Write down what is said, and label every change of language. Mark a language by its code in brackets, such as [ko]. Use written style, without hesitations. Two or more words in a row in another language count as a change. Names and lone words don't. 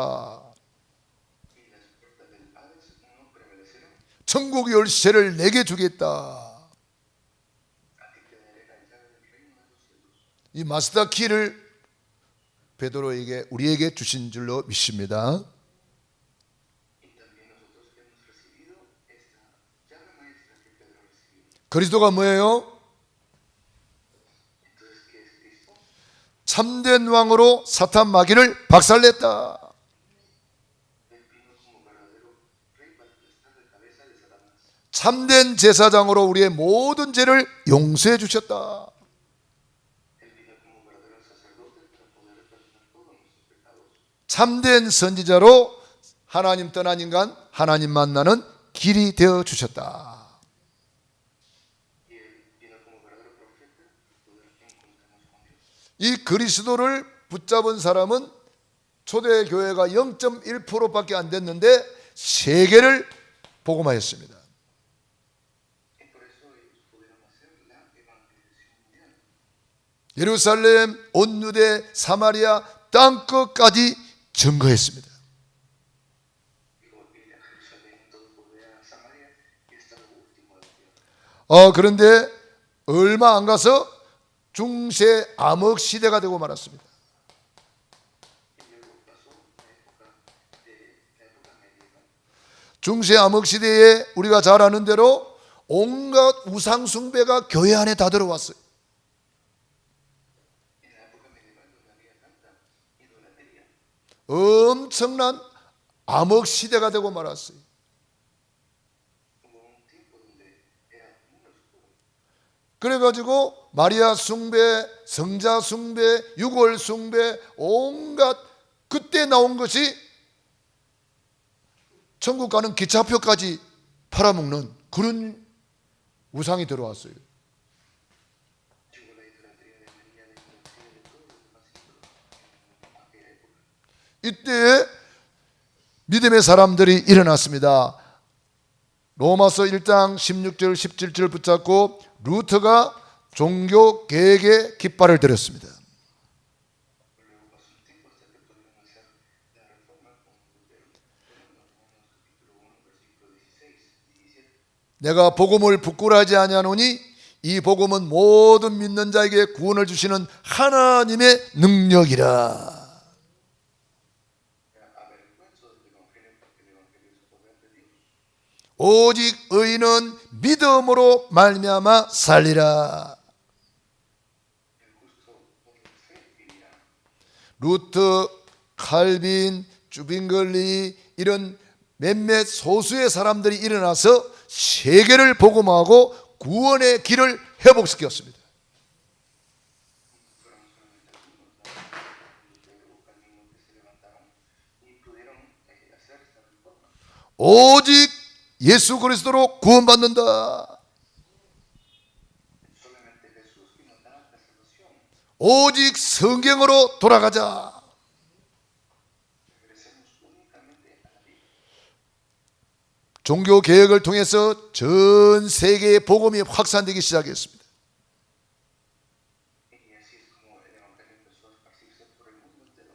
[es] y las puertas del Hades no prevalecerán. [ko] 천국 열쇠를 내게 주겠다. [es] A ti te daré la llave del reino de los cielos. [ko] 이 마스터 키를 베드로에게 우리에게 주신 줄로 믿습니다. [es] Y también nosotros hemos recibido esta llave maestra que Pedro recibió. [ko] 그리스도가 뭐예요? [es] Entonces, ¿qué es Cristo? [ko] 참된 왕으로 사탄 마귀를 박살냈다. [es] Él vino como verdadero rey para aplastar la cabeza de Satanás. [ko] 참된 제사장으로 우리의 모든 죄를 용서해 주셨다. [es] Él vino como verdadero sacerdote para poder perdonar todos nuestros pecados. [ko] 참된 선지자로 하나님 떠난 인간 하나님 만나는 길이 되어 주셨다. [es] Y él vino como verdadero profeta para poder encontrarnos con Dios. [ko] 이 그리스도를 붙잡은 사람은 초대교회가 0.1%밖에 안 됐는데 세계를 복음화했습니다. [es] Y por eso ellos pudieron hacer la evangelización mundial. [ko] 예루살렘, 온 유대, 사마리아 땅끝까지 증거했습니다. [es] Dijo: ir a Jerusalén, todo Judea, Samaria y hasta lo último de la tierra. [ko] 그런데 얼마 안 가서 중세 암흑 시대가 되고 말았습니다. [es] Y luego pasó la época medieval. [ko] 중세 암흑 시대에 우리가 잘 아는 대로 온갖 우상 숭배가 교회 안에 다 들어왔어요. [es] En la época medieval, donde había tanta idolatría, [ko] 엄청난 암흑 시대가 되고 말았어요. [es] hubo un tiempo donde era muy oscuro. [ko] 그래가지고 마리아 숭배, 성자 숭배, 유골 숭배, 온갖 그때 나온 것이 천국 가는 기차표까지 팔아먹는 그런 우상이 들어왔어요. [es] Llegó la idolatría de María, la idolatría de todos los demás ídolos en aquella época. [ko] 이때 믿음의 사람들이 일어났습니다. 로마서 1장 16절 17절 붙잡고 루터가 종교 개혁의 깃발을 들었습니다. [es] Luego pasó un tiempo hasta que pudieron hacer la reforma con Lutero. Bueno, Romanos capítulo 1, versículo 16 y 17. [ko] 내가 복음을 부끄러워하지 아니하노니 이 복음은 모든 믿는 자에게 구원을 주시는 하나님의 능력이라. [es] Avergüenzo del evangelio, porque el evangelio es el poder de Dios. [ko] 오직 의인은 믿음으로 말미암아 살리라. [es] El justo por la fe vivirá. [ko] 루터, 칼빈, 주빙글리 이런 몇몇 소수의 사람들이 일어나서 세계를 복음하고 구원의 길을 회복시켰습니다. [es] Fueron solamente algunos, Lutero, Calvino, que se levantaron y pudieron hacer esta reforma. [ko] 오직 예수 그리스도로 구원받는다. [es] solamente Jesús que nos da la salvación. [ko] 오직 성경으로 돌아가자. [es] Regresemos únicamente a la Biblia. [ko] 종교 개혁을 통해서 전 세계의 복음이 확산되기 시작했습니다. [es] Y así es como el Evangelio empezó a esparcirse por el mundo entero.